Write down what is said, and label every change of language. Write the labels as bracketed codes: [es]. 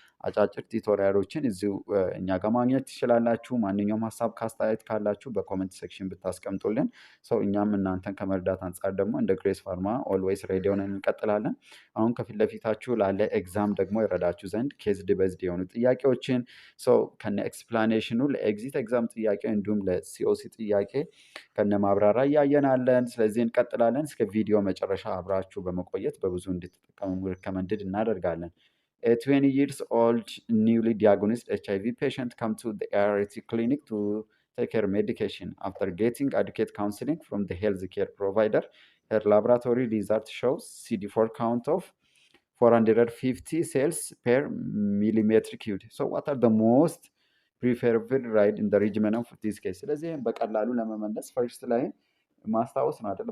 [am] አጫጭር ቲቶሪያሎችን እዚሁ እኛ ጋር ማግኘት ትችላላችሁ። ማንኛውም ሀሳብ ካስተያየት ካላችሁ በኮመንት ሴክሽን ብታስቀምጡልን ሰው እኛም እናንተን ከመርዳት አንጻር ደግሞ እንደ ግሬስ ፋርማ ኦልዌይስ ሬዲ ሆነን እንቀጥላለን። አሁን ከፊት ለፊታችሁ ላለ ኤግዛም ደግሞ ይረዳችሁ ዘንድ ኬዝድ ቤዝድ የሆኑ ጥያቄዎችን ሰው ከነ ኤክስፕላኔሽኑ ለኤግዚት ኤግዛም ጥያቄ እንዲሁም ለሲኦሲ ጥያቄ ከነ ማብራሪያ እያየናለን። ስለዚህ እንቀጥላለን። እስከ ቪዲዮ መጨረሻ አብራችሁ በመቆየት በብዙ እንድትጠቀሙ ሪከመንድድ እናደርጋለን። [en] A 20 years old newly diagnosed HIV patient come to the ART clinic to take her medication. After getting adequate counseling from the healthcare provider, her laboratory result shows CD4 count of 450 cells per millimeter cubed. So what are the most preferred right in the regimen of this case? [am] ስለዚህ በቀላሉ ለመመለስ ፈርስት ላይ ማስታወስ ነው አይደል?